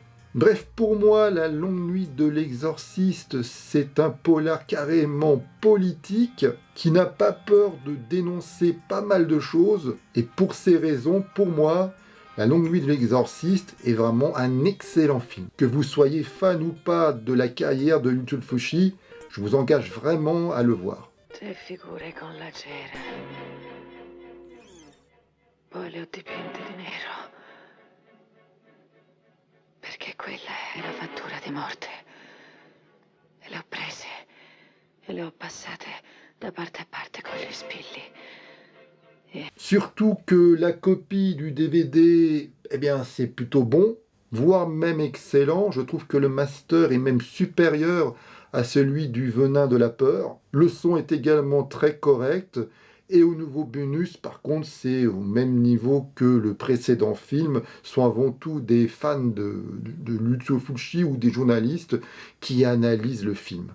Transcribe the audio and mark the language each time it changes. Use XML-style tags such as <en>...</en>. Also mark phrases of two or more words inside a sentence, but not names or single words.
<fr>Bref, pour moi, La Longue Nuit de l'Exorciste, c'est un polar carrément politique qui n'a pas peur de dénoncer pas mal de choses. Et pour ces raisons, pour moi, La Longue Nuit de l'Exorciste est vraiment un excellent film. Que vous soyez fan ou pas de la carrière de Lucio Fulci, je vous engage vraiment à le voir.</fr> <it>Tre figure con la cera. Poi le ho dipinte di nero. Perché Quella è la fattura di morte. E le ho prese e le ho passate da parte a parte con gli spilli.</it> <fr>Surtout que la copie du DVD, eh bien, c'est plutôt bon, voire même excellent. Je trouve que le master est même supérieur à celui du Venin de la peur. Le son est également très correct. Et au nouveau bonus, par contre, c'est au même niveau que le précédent film, sont avant tout des fans de Lucio Fulci ou des journalistes qui analysent le film.</fr>